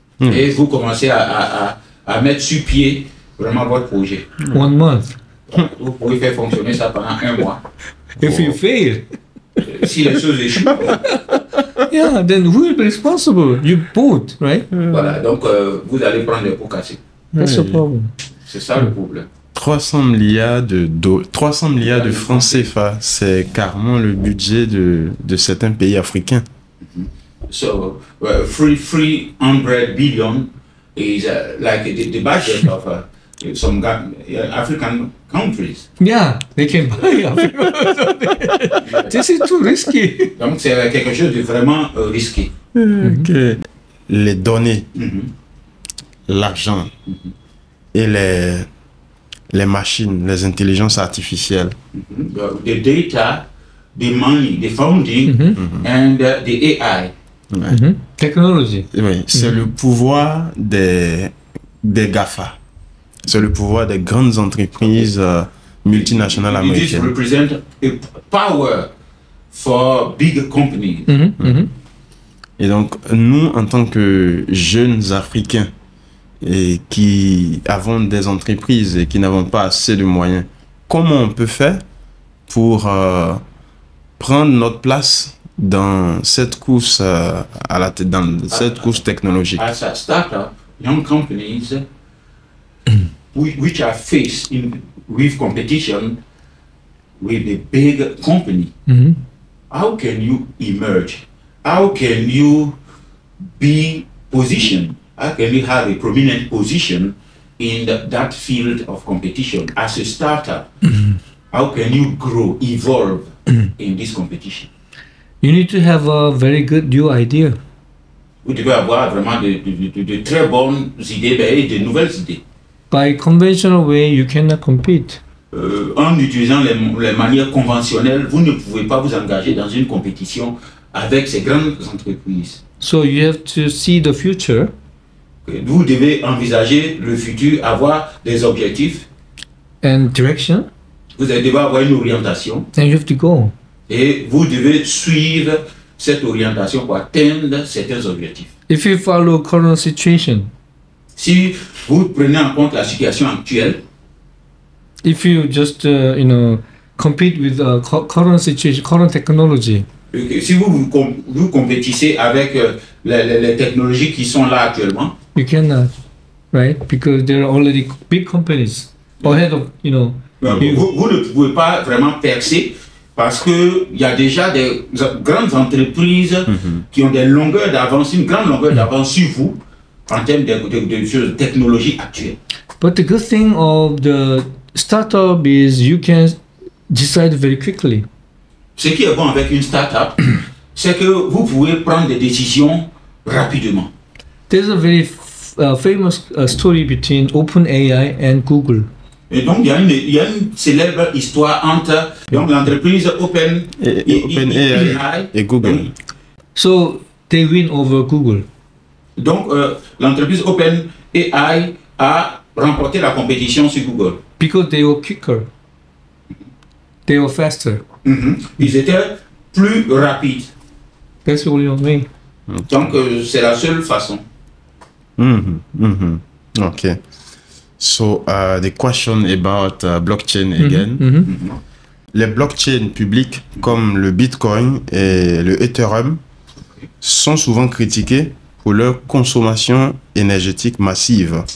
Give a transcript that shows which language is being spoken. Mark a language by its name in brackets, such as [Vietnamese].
[French] Et vous commencez à mettre sur pied vraiment votre projet. [English] 1 month. [French] Vous pouvez faire fonctionner ça pendant 1 mois. [English] If you fail, [French] Si les choses échouent, [English] yeah, then who will be responsible? You both, right? [French] voilà, donc vous allez prendre les pots cassés. [English] That's the problem. [French] C'est ça le problème. 300 milliards de francs CFA, c'est carrément le budget de certains pays africains. [English] So 300 billion is like the budget of some African countries. Yeah, they can buy Africa. This is too risky. [French] Donc c'est quelque chose de vraiment risqué. Que les données, l'argent et les machines, les intelligences artificielles. [English] The data, the money, the funding, and the AI. Technology. [French] Oui, c'est le pouvoir des GAFA. C'est le pouvoir des grandes entreprises multinationales [English] This [French] américaines. [English] represent a power for big companies. [French] Et donc, nous, en tant que jeunes Africains et qui avons des entreprises et qui n'avons pas assez de moyens, comment on peut faire pour prendre notre place dans cette course dans cette course technologique? [English] As a startup, young companies which are faced with competition with the big company, how can you emerge? How can you be positioned? How can you have a prominent position in that field of competition as a startup? How can you grow, evolve in this competition? You need to have a very good new idea. [French] Vous devez avoir vraiment de très bonnes idées et de nouvelles idées. [English] By conventional way, you cannot compete. [French] En utilisant les manières conventionnelles, vous ne pouvez pas vous engager dans une compétition avec ces grandes entreprises. [English] So you have to see the future. [French] Vous devez envisager le futur, avoir des objectifs. [English] And direction. [French] Vous devez avoir une orientation. [English] And you have to go. [French] Et vous devez suivre cette orientation pour atteindre certains objectifs. [English] If you follow current situation, [French] Si vous prenez en compte la situation actuelle, [English] if you just compete with current situation, current technology, [French] si vous compétissez avec les technologies qui sont là actuellement, [English] you cannot, right? Because there are already big companies ahead of [French] vous ne pouvez pas vraiment percer parce qu'il y a déjà des grandes entreprises qui ont des longueurs d'avance, une grande longueur d'avance sur vous en termes de technologie actuelle. [English] But the good thing of the startup is you can decide very quickly. [French] Ce qui est bon avec une start-up, c'est que vous pouvez prendre des décisions rapidement. [English] There's a very famous story between OpenAI and Google. [French] Et donc, il y a une célèbre histoire entre l'entreprise OpenAI et Google. [English] So they win over Google. [French] Donc, l'entreprise OpenAI a remporté la compétition sur Google. [English] Because they were quicker. They were faster. [French] Ils étaient plus rapides. [English] That's the only way. [French] Donc, c'est la seule façon. [English] Okay. So the question about blockchain again. [French] Les blockchains publics comme le Bitcoin et le Ethereum sont souvent critiqués pour leur consommation énergétique massive.